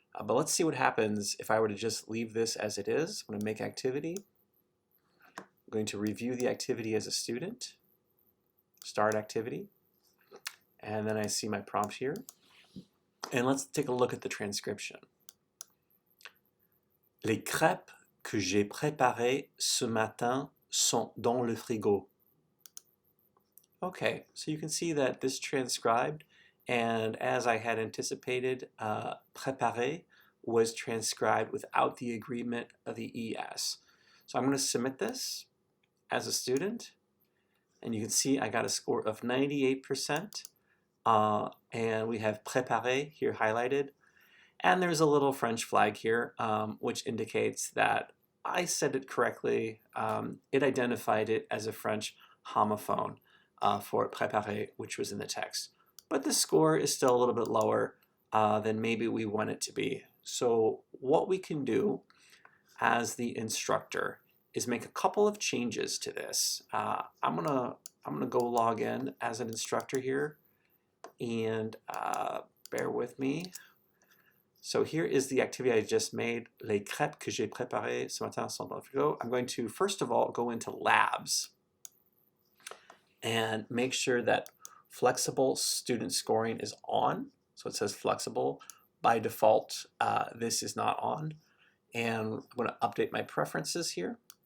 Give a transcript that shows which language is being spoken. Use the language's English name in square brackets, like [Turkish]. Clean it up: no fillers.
[English] But let's see what happens if I were to just leave this as it is. I'm going to make activity. I'm going to review the activity as a student. Start activity. And then I see my prompt here. And let's take a look at the transcription. [French] Les crêpes que j'ai préparées ce matin sont dans le frigo. [English] Okay, so you can see that this transcribed, and as I had anticipated, préparé was transcribed without the agreement of the ES. So I'm going to submit this as a student, and you can see I got a score of 98%, and we have préparé here highlighted, and there's a little French flag here, which indicates that I said it correctly. It identified it as a French homophone for préparé, which was in the text. But the score is still a little bit lower than maybe we want it to be. So what we can do as the instructor is make a couple of changes to this. I'm gonna go log in as an instructor here, and bear with me. So here is the activity I just made, [French] les crêpes que j'ai préparées ce matin sont dans le frigo. [English] I'm going to first of all go into labs and make sure that flexible student scoring is on. So it says flexible. By default, this is not on. And I'm going to update my preferences here.